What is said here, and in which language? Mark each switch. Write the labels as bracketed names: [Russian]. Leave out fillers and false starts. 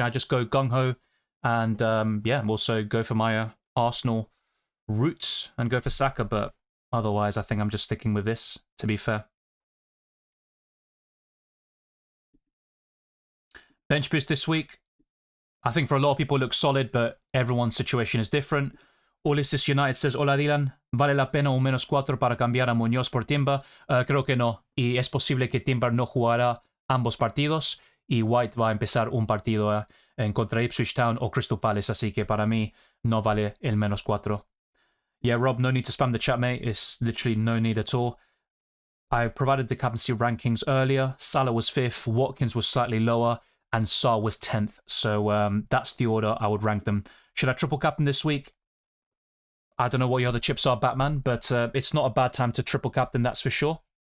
[English] I just go gung-ho and yeah, also go for my Arsenal roots and go for Saka, but otherwise I think I'm just sticking with this, to be fair. Bench boost this week. I think for a lot of people it looks solid, but everyone's situation is different. [Spanish] Ulysses United says, hola Dylan, ¿vale la pena un -4 para cambiar a Muñoz por Timber? Creo que no, y es posible que Timber no jugará ambos partidos, y White va a empezar un partido en contra Ipswich Town o Crystal Palace, así que para mí no vale el -4. [English] Yeah, Rob, no need to spam the chat, mate. It's literally no need at all. I provided the captaincy rankings earlier. Salah was 5th, Watkins was slightly lower, and Sarr was 10th. So that's the order I would rank them. Should I triple captain this week? I don't know what your other chips are, Batman, but it's not a bad time to triple captain, that's for sure.